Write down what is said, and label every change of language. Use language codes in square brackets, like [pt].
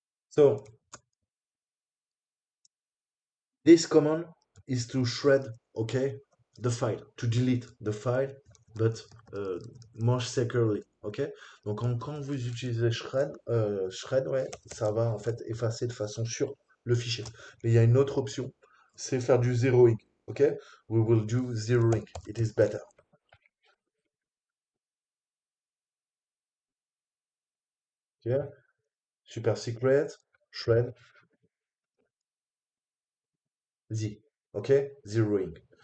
[en] So this command is to shred, okay, the file, to delete the file, but more securely, ok? [fr] Donc quand vous utilisez shred, ouais, ça va en fait effacer de façon sûre le fichier. Mais il y a une autre option, c'est faire du zeroing, ok? [en] We will do zeroing, it is better. Ok? Super secret, shred, Z, ok? Zeroing.